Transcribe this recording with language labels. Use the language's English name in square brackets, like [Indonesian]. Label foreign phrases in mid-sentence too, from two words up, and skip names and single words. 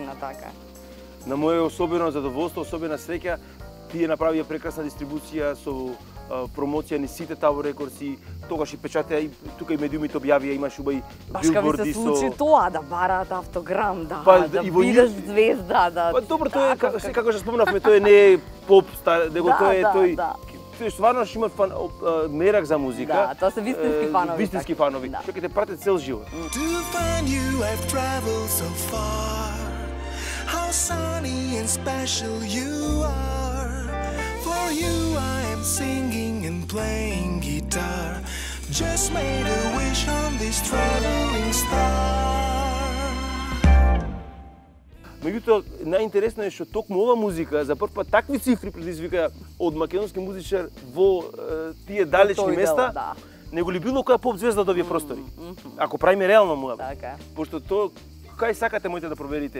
[Macedonian] На моје особено задоволство, особена среќа, тие направија прекрасна дистрибуција со промоција ни сите Tower Records и тогаш и печатеа и тука и медиумите објавија, имаш уба и билборди со... Башка ми се случи тоа, да бараат автограм, да бидеш звезда, да... Па добро, тоа е, како што спомнавме, тоа не е поп, него тоа е тој... Тој стварно што има мерак за музика. Да, тоа се вистински фанови. Вистински фанови, што ќе те пратат цел живот. [English] How sunny and special you are. For you I am singing and playing guitar. Just made a wish on this traveling star. [Macedonian] Меѓутоа, најинтересно е што токму ова музика за прв пат такви цифри предизвика од македонски музичар во тие далечни места, него ли било која поп звезда од овие простори. Ако правиме реално муабет. Пошто тоа, кај сакате можете да проверите.